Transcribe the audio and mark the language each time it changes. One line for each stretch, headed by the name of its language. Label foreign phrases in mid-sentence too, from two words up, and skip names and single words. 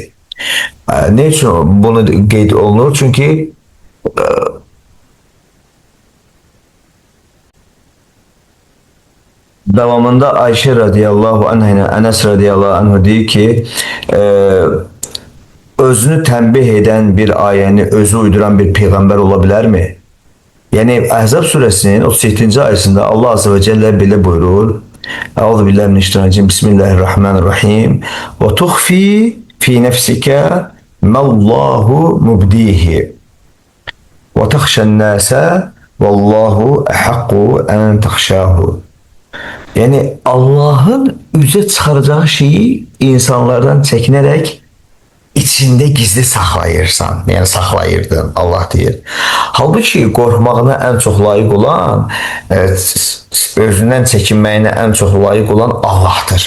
Azerbaijani: Ne üçün bunu qeyd olunur? Çünki davamında Ayşə
Arabic: رضي الله عنه
Azerbaijani: ilə Ənəs
Arabic: رضي الله عنه
Azerbaijani: deyir ki, özünü tənbih edən bir ayəni özü uyduran bir peyğəmbər ola bilərmi? Yəni Əhzab surəsinin 37-ci ayəsində Allah
Arabic: عز وجل
Azerbaijani: belə buyurur:
Arabic: Euzu billahi mineşşeytanirracim. Bismillahirrahmanirrahim. وتخفي في نفسك ما الله مبديه. وتخشى الناس والله أحق أن تخشاه.
Azerbaijani: Yani Allah'ın üzə çıxaracağı şeyi insanlardan çəkinərək içində gizli saxlayırsan, yəni saxlayırdın, Allah deyir. Halbuki qorxmağına ən çox layiq olan, özündən çəkinməyinə ən çox layiq olan Allah'tır.